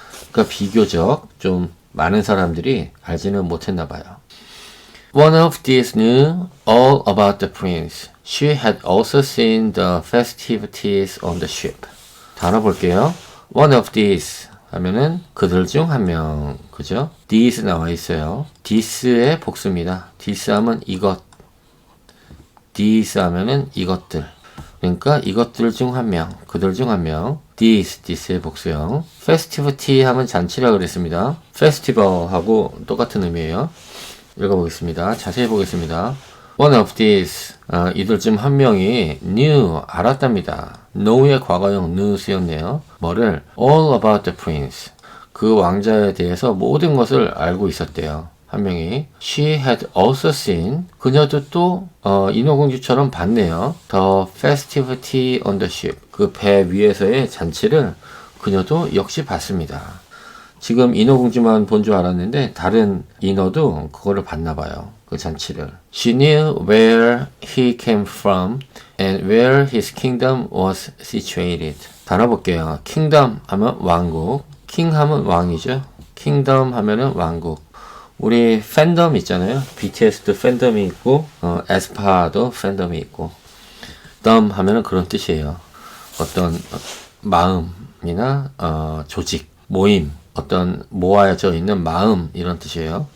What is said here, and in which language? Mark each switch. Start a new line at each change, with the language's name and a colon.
Korean: 그러니까 비교적 좀 많은 사람들이 알지는 못했나 봐요.
English: One of these knew all about the prince. She had also seen the festivities on the ship.
Korean: 단어 볼게요.
English: One of these
Korean: 하면은 그들 중 한 명, 그죠? These 나와 있어요. This의 복수입니다. This 하면 이것. These 하면은 이것들. 그러니까 이것들 중 한 명, 그들 중 한 명. This의 복수형. Festivity 하면 잔치라 그랬습니다. Festival하고 똑같은 의미예요. 읽어보겠습니다. 자세히 보겠습니다.
English: One of these
Korean: 이들 중 한 명이 knew 알았답니다. know의 과거형 knew 쓰였네요. 뭐를?
English: all about the prince
Korean: 그 왕자에 대해서 모든 것을 알고 있었대요. 한 명이
English: she had also seen
Korean: 그녀도 또 인어공주처럼 봤네요.
English: the festivity on the ship
Korean: 그 배 위에서의 잔치를 그녀도 역시 봤습니다. 지금 인어공주만 본 줄 알았는데 다른 인어도 그거를 봤나 봐요. 그 잔치를.
English: She knew where he came from and where his kingdom was situated.
Korean: 단어 볼게요. kingdom 하면 왕국. king 하면 왕이죠. kingdom 하면은 왕국. 우리 팬덤 있잖아요. BTS도 팬덤이 있고 에스파도 팬덤이 있고 dom 하면은 그런 뜻이에요. 어떤 마음이나 조직, 모임 어떤 모아져 있는 마음 이런 뜻이에요.